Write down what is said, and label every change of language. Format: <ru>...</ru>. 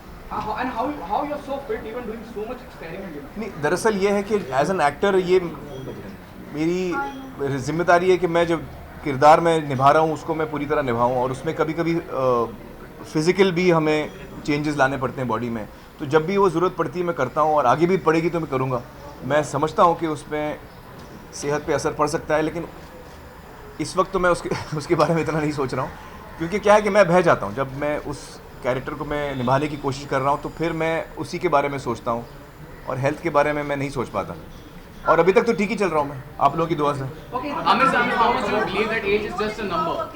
<en>and how you're so fit even doing so much experiment?</en> <hi>नहीं, दरअसल ये है कि</hi> <en>as an actor</en> <hi>ये मेरी जिम्मेदारी है कि मैं जो किरदार में निभा रहा हूँ उसको मैं पूरी तरह निभाऊँ, और उसमें कभी कभी फिज़िकल भी हमें चेंजेस लाने पड़ते हैं बॉडी में। तो जब भी वो ज़रूरत पड़ती है मैं करता हूँ, और आगे भी पड़ेगी तो मैं करूँगा। मैं समझता हूँ कि उसमें सेहत पे असर पड़ सकता है, लेकिन इस वक्त तो मैं उसके बारे में इतना नहीं सोच रहा हूँ, क्योंकि क्या है कि मैं बह जाता हूँ जब मैं उस कैरेक्टर को मैं निभाने की कोशिश कर रहा हूँ, तो फिर मैं उसी के बारे में सोचता हूँ, और हेल्थ के बारे में मैं नहीं सोच पाता। और अभी तक तो ठीक ही चल रहा हूँ मैं, आप लोगों की दुआ से।</hi> <en>आमिर साहब, how much you believe that age is just a number?</en>